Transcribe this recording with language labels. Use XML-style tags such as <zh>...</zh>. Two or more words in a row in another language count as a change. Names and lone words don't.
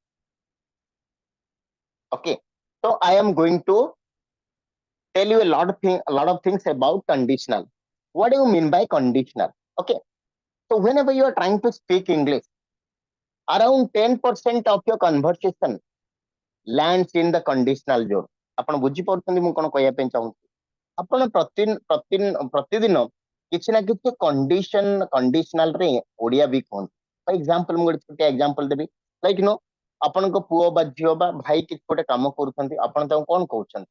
<en>Okay, so I am going to tell you a lot of things about conditional. What do you mean by conditional? Okay, so whenever you are trying to speak English, around 10% of your conversation lands in the conditional zone.</en> <or>ଆପଣ ବୁଝିପାରୁଛନ୍ତି ମୁଁ କଣ କହିବା ପାଇଁ ଚାହୁଁଛି? ଆପଣ ପ୍ରତିଦିନ କିଛି ନା କିଛି କଣ୍ଡିସନାଲ ରେ ଓଡିଆ ବି କୁହନ୍ତି.</or> <en>for example</en> <or>ମୁଁ ଗୋଟେ ଛୋଟିଆ ଏକ୍ସାମ୍ପଲ ଦେବି, ଲାଇକ୍ ଆପଣଙ୍କ ପୁଅ ବା ଝିଅ ବା ଭାଇ କିଛି ଗୋଟେ କାମ କରୁଛନ୍ତି, ଆପଣ ତାଙ୍କୁ କଣ କହୁଛନ୍ତି?</or>